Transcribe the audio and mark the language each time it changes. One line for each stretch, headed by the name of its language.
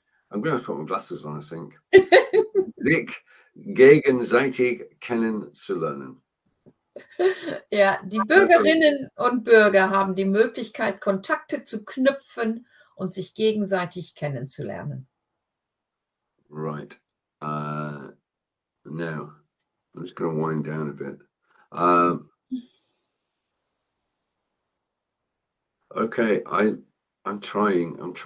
English: I'm going to have to put my glasses on, I think.
German: Sich gegenseitig kennenzulernen. Ja, die Bürgerinnen und Bürger haben die Möglichkeit, Kontakte zu knüpfen und sich gegenseitig kennenzulernen.
English: Right. Now, I'm just going to wind down a bit. Okay, I'm trying.